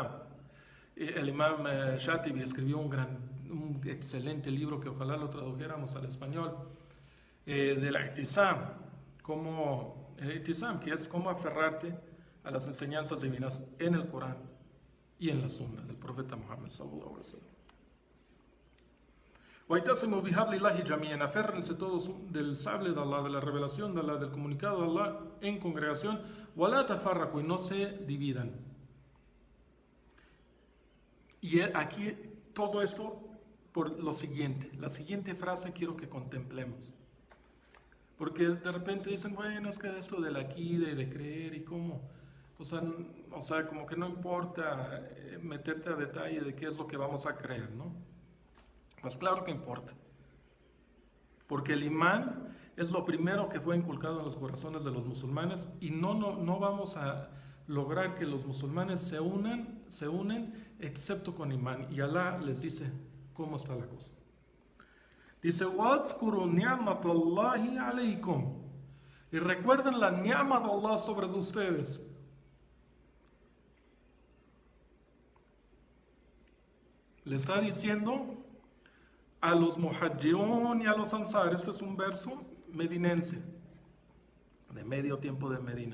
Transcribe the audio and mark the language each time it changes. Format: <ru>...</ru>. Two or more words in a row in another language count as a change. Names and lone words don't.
<es>El imam Shatibi escribió un excelente libro que ojalá lo tradujéramos al español, del ihtisam, que es cómo aferrarte a las enseñanzas divinas en el Corán y en la Sunna del profeta Muhammad</es> <ar>صلى الله عليه وسلم. وَاِتَصِمُوا بِحَبْلِ اللَّهِ جَمِيعًا,</ar> <es>aférrense todos del sable de Allah, de la revelación de Allah, del comunicado de Allah en congregación,</es> <ar>وَلَا تَفَرَّقُوا,</ar> <es>y no se dividan. Y aquí todo esto por lo siguiente, la siguiente frase quiero que contemplemos. Porque de repente dicen, bueno, es que esto del akida y de creer y cómo, o sea, como que no importa meterte a detalle de qué es lo que vamos a creer, ¿no? Pues claro que importa, porque el imán es lo primero que fue inculcado en los corazones de los musulmanes y no vamos a lograr que los musulmanes se unen excepto con imán. Y Allah les dice cómo está la cosa. Dice,</es> <ar>وَاذْكُرُوا نِعْمَةَ اللَّهِ عَلَيْكُمْ,</ar> <es>y recuerden la ni'ma de Allah sobre ustedes. Le está diciendo a los muhajirun y a los ansar. Este es un verso medinense, de medio tiempo de Medina.</es>